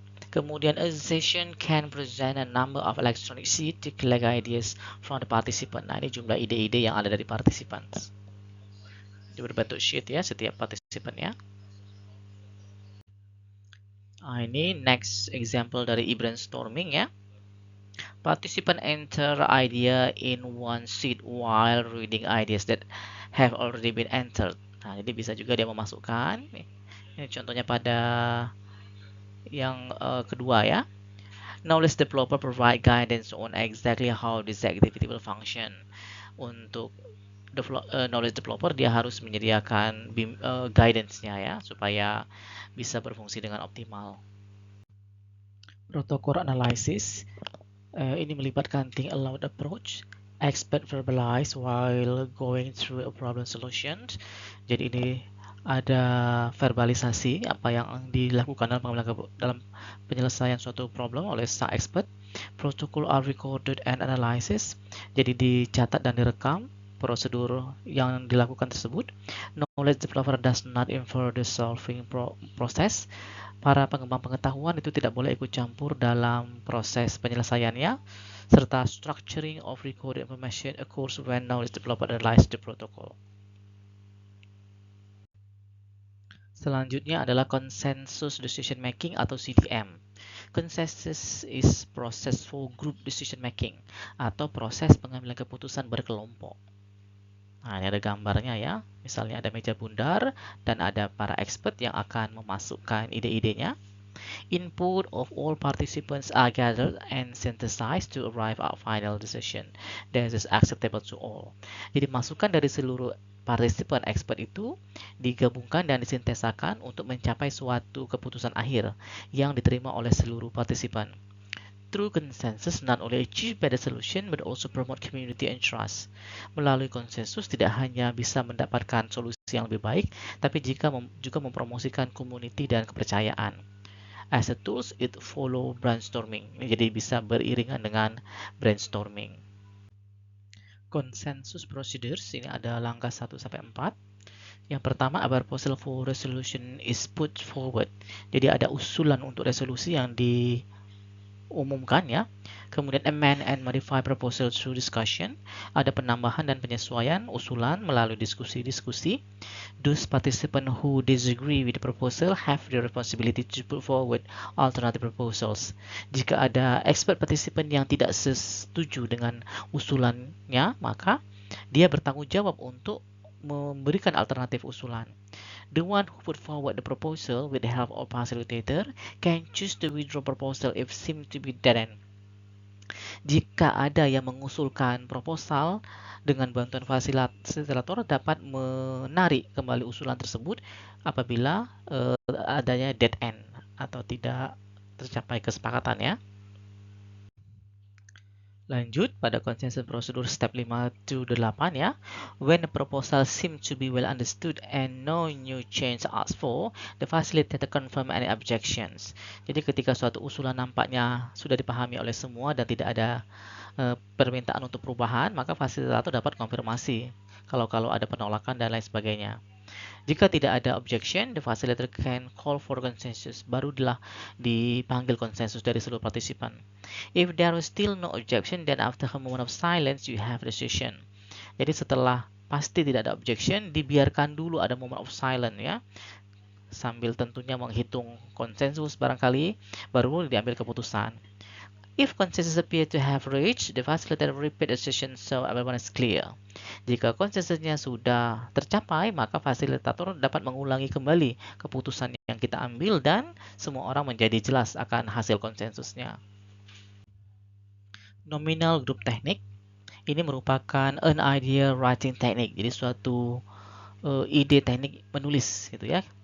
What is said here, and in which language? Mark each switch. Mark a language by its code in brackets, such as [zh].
[en] Kemudian a session can present a number of electronic sheets to collect ideas from the participant. [id] Nah, ini jumlah ide-ide yang ada dari partisipan. Ini berbentuk sheet ya setiap partisipan ya. Nah, ini [en] next example [id] dari e-brainstorming ya. [en] Participant enter idea in one sheet while reading ideas that have already been entered. [id] Nah, jadi bisa juga dia memasukkan. Ini contohnya pada yang kedua ya. [en] Knowledge developer provide guidance on exactly how this activity will function. [id] Untuk knowledge developer dia harus menyediakan guidance-nya ya supaya bisa berfungsi dengan optimal. Protokol analysis ini melibatkan [en] think aloud approach. Expert verbalize while going through a problem solution. [id] Jadi ini ada verbalisasi apa yang dilakukan dalam penyelesaian suatu problem oleh sang expert. [en] Protocol are recorded and analyzed. [id] Jadi dicatat dan direkam prosedur yang dilakukan tersebut. [en] Knowledge developer does not infer the solving process. [id] Para pengembang pengetahuan itu tidak boleh ikut campur dalam proses penyelesaiannya, serta [en] structuring of recorded information occurs when knowledge developer analyze the protocol. [id] Selanjutnya adalah consensus decision making atau CDM. [en] Consensus is process for group decision making [id] atau proses pengambilan keputusan berkelompok. Nah, ini ada gambarnya ya. Misalnya ada meja bundar dan ada para expert yang akan memasukkan ide-idenya. [en] Input of all participants are gathered and synthesized to arrive at final decision that is acceptable to all. [id] Jadi masukan dari seluruh partisipan expert itu digabungkan dan disintesakan untuk mencapai suatu keputusan akhir yang diterima oleh seluruh partisipan. [en] Through consensus not only achieve better solution but also promote community and trust. [id] Melalui konsensus tidak hanya bisa mendapatkan solusi yang lebih baik, tapi juga mempromosikan community dan kepercayaan. [en] As a tools, it follow brainstorming. [id] Jadi bisa beriringan dengan brainstorming. Consensus procedures ini ada langkah 1 sampai 4. Yang pertama, [en] a proposal for resolution is put forward. [id] Jadi ada usulan untuk resolusi yang diumumkan ya. Kemudian [en] amend and modify proposal through discussion. [id] Ada penambahan dan penyesuaian usulan melalui diskusi-diskusi. [en] Those participants who disagree with the proposal have the responsibility to put forward alternative proposals. [id] Jika ada expert participant yang tidak setuju dengan usulannya, maka dia bertanggung jawab untuk memberikan alternatif usulan. [en] The one who put forward the proposal with the help of facilitator can choose to withdraw proposal if seem to be dead end. [id] Jika ada yang mengusulkan proposal, dengan bantuan fasilitator dapat menarik kembali usulan tersebut apabila adanya dead end atau tidak tercapai kesepakatan ya. Lanjut pada consensus prosedur step 5 to 8 ya. [en] When the proposal seems to be well understood and no new change asked for, the facilitator confirm any objections. [id] Jadi ketika suatu usulan nampaknya sudah dipahami oleh semua dan tidak ada permintaan untuk perubahan, maka fasilitator dapat konfirmasi kalau ada penolakan dan lain sebagainya. Jika tidak ada [en] objection, the facilitator can call for consensus. [id] Barulah dipanggil konsensus dari seluruh partisipan. [en] If there is still no objection, then after a moment of silence, you have the session. [id] Jadi setelah pasti tidak ada objection, dibiarkan dulu ada [en] moment of silence [id] ya. Sambil tentunya menghitung konsensus barangkali, baru diambil keputusan. If consensus appear to have reached, the facilitator repeat the session so everyone is clear. Jika konsensusnya sudah tercapai, maka fasilitator dapat mengulangi kembali keputusan yang kita ambil dan semua orang menjadi jelas akan hasil konsensusnya. Nominal group technique ini merupakan [en] an idea writing technique, [id] jadi suatu ide teknik menulis gitu ya.